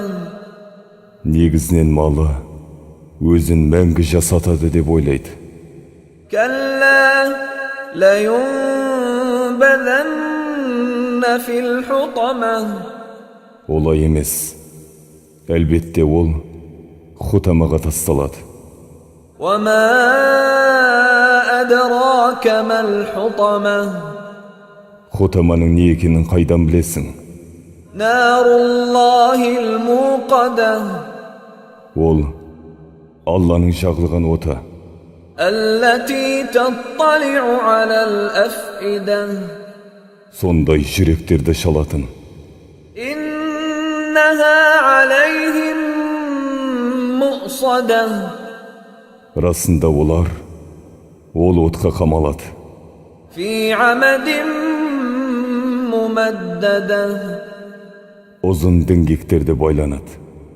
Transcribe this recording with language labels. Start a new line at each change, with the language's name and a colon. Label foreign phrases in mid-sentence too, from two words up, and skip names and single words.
Kazakh: Негізінен малы өзін мәңгі жасатады деп ойлайды.
Arabic: كلا لينبذن في الحطمة.
Kazakh: Олай емес. Әлбетте ол хутамаға тасталады.
Arabic: وما أدراك ما الحطمة.
Kazakh: Хутаманың не екенін қайдан білесің?
Arabic: نار الله الموقدة.
Kazakh: Ол Алланың жағылған оты.
Arabic: التي تطلع على الأفئدة.
Kazakh: Сондай жүректерді шалатын.
Arabic: إنها عليهم مؤصدة.
Kazakh: Расында олар ол отқа қамалады.
Arabic: في عمد ممددة.
Kazakh: Ұзын діңгектерді байланады.